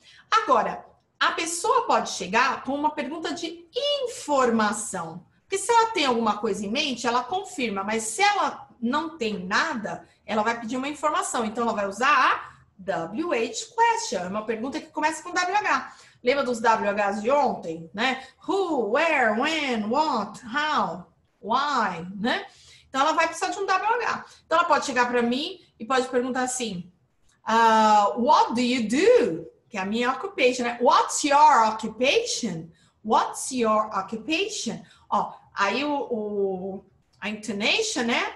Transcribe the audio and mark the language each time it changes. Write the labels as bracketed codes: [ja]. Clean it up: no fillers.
[pt] Agora, a pessoa pode chegar com uma pergunta de informação. Porque se ela tem alguma coisa em mente, ela confirma. Mas se ela não tem nada, ela vai pedir uma informação. Então, ela vai usar a WH question. É uma pergunta que começa com WH. Lembra dos WHs de ontem, né? [en] Who, where, when, what, how, why, né? [pt] Então, ela vai precisar de um WH. Então, ela pode chegar para mim e pode perguntar assim, [en] what do you do? [pt] Que é a minha occupation, né? [en] What's your occupation? What's your occupation? [pt] Aí a [en] intonation, né?